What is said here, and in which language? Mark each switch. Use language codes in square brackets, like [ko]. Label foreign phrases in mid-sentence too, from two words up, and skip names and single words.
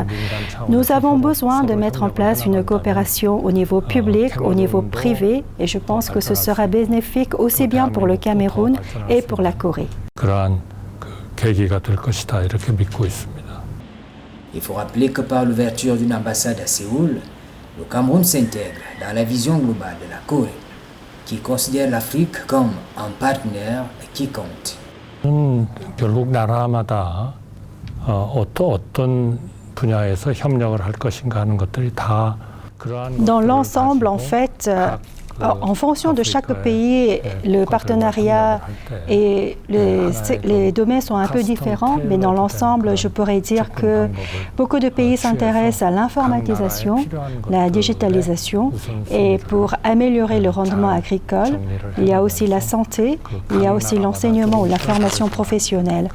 [fr] Nous avons besoin de mettre en place une coopération au niveau public, au niveau privé, et je pense que ce sera bénéfique aussi bien pour le Cameroun et pour la Corée. Il faut rappeler que par l'ouverture d'une ambassade à Séoul, le Cameroun s'intègre dans la vision globale de la Corée, qui considère l'Afrique comme un partenaire qui compte. [ko] 결국 나라마다 어떤 분야에서 협력을 할 것인가 하는 것들이 다 [fr] Dans l'ensemble, en fait, en fonction de chaque pays, le partenariat et les domaines sont un peu différents, mais dans l'ensemble, je pourrais dire que beaucoup de pays s'intéressent à l'informatisation, la digitalisation, et pour améliorer le rendement agricole, il y a aussi la santé, il y a aussi l'enseignement ou la formation professionnelle.